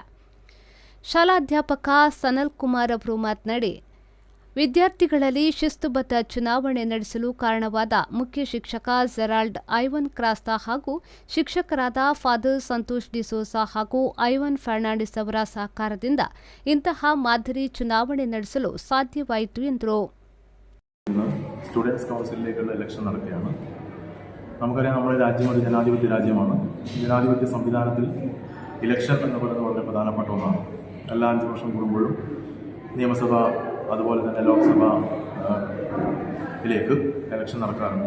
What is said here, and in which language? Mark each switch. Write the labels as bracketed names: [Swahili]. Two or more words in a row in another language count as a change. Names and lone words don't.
[Kannada] ಶಾಲಾಧ್ಯಾಪಕ ಸನಲ್ ಕುಮಾರ್ ಅವರು ಮಾತನಾಡಿ, ವಿದ್ಯಾರ್ಥಿಗಳಲ್ಲಿ ಶಿಸ್ತುಬದ್ಧ ಚುನಾವಣೆ ನಡೆಸಲು ಕಾರಣವಾದ ಮುಖ್ಯ ಶಿಕ್ಷಕ ಜೆರಾಲ್ಡ್ ಐವನ್ ಕ್ರಾಸ್ತ ಹಾಗೂ ಶಿಕ್ಷಕರಾದ ಫಾದರ್ ಸಂತೋಷ್ ಡಿಸೋಸಾ ಹಾಗೂ ಐವನ್ ಫರ್ನಾಂಡಿಸ್ ಅವರ ಸಹಕಾರದಿಂದ ಇಂತಹ ಮಾದರಿ ಚುನಾವಣೆ ನಡೆಸಲು ಸಾಧ್ಯವಾಯಿತು ಎಂದರು. [Malayalam] സ്റ്റുഡൻസ് കൗൺസിലിലേക്കുള്ള ഇലക്ഷൻ നടക്കുകയാണ്. നമുക്കറിയാം, നമ്മുടെ രാജ്യം ഒരു ജനാധിപത്യ രാജ്യമാണ്. ജനാധിപത്യ സംവിധാനത്തിൽ ഇലക്ഷൻ എന്ന് പറയുന്നത് വളരെ പ്രധാനപ്പെട്ട ഒന്നാണ്. എല്ലാ 5 വർഷം കൂടുമ്പോഴും നിയമസഭ അതുപോലെ തന്നെ ലോക്സഭയിലേക്ക് ഇലക്ഷൻ നടക്കാറുണ്ട്.